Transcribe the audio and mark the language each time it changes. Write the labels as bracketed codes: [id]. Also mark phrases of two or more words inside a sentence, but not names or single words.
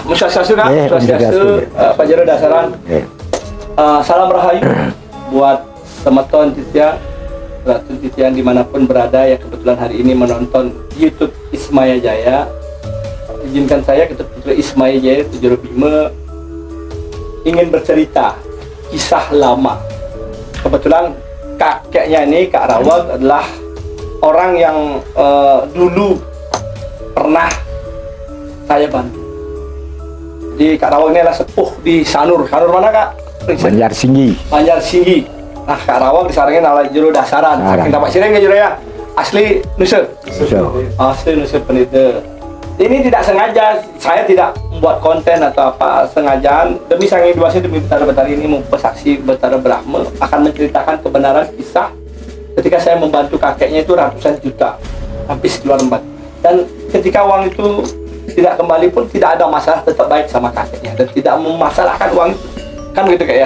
[ban] Om Swastiastu [id] Kak, Swastiastu Pak Jero Dasaran. Salam rahayu buat teman-teman Titian, Ratu Titian dimanapun berada yang kebetulan hari ini menonton YouTube Ismaya Jaya. Izinkan saya Ketua Putri Ismaya Jaya Tujuru Bima ingin bercerita kisah lama. Kebetulan kakeknya ini Kak Rawag adalah orang yang dulu pernah saya bantu. Jadi Kak Rawag ini adalah sepuh di Sanur. Sanur mana Kak? Banjar Singgi. Banjar Singgi. [ban] Nah Kak Rawag disarangin ala Jero Dasaran. Saking tapak sireng ya Jero ya. [id] Asli Nusa. Asli Nusa Penita. Ini tidak sengaja. Saya tidak membuat konten atau apa sengajaan. Demi Sang Hyang Widi demi Betara Betara ini bersaksi Betara Brahma akan menceritakan kebenaran kisah ketika saya membantu kakeknya itu ratusan juta habis keluar empat. Dan ketika uang itu tidak kembali pun tidak ada masalah, tetap baik sama kakeknya dan tidak memasalahkan uang itu kan begitu Kak ya.